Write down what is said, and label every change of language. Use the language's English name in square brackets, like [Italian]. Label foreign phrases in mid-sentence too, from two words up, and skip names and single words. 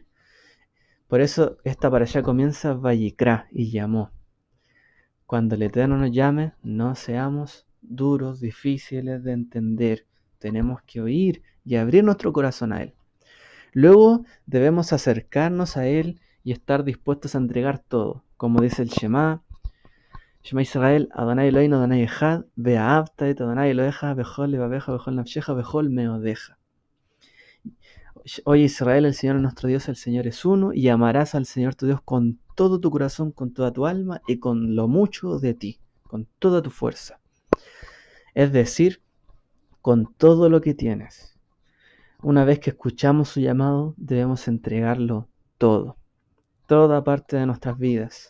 [Spanish] Por eso esta para allá comienza Vayikra y llamó. Cuando el Eterno nos llame, no seamos duros, difíciles de entender. Tenemos que oír y abrir nuestro corazón a Él. Luego debemos acercarnos a Él y estar dispuestos a entregar todo. Como dice el [Hebrew] שמע ישראל, אדוני אלוהינו, אדוני אחד, ואהבת את אדוני אלוהיך, בכל לבבך, בכל נפשך, בכל מאודך. [Spanish] Oye Israel, el Señor nuestro Dios, el Señor es uno, y amarás al Señor tu Dios con todo tu corazón, con toda tu alma y con lo mucho de ti, con toda tu fuerza. Es decir, con todo lo que tienes. Una vez que escuchamos su llamado, debemos entregarlo todo, toda parte de nuestras vidas.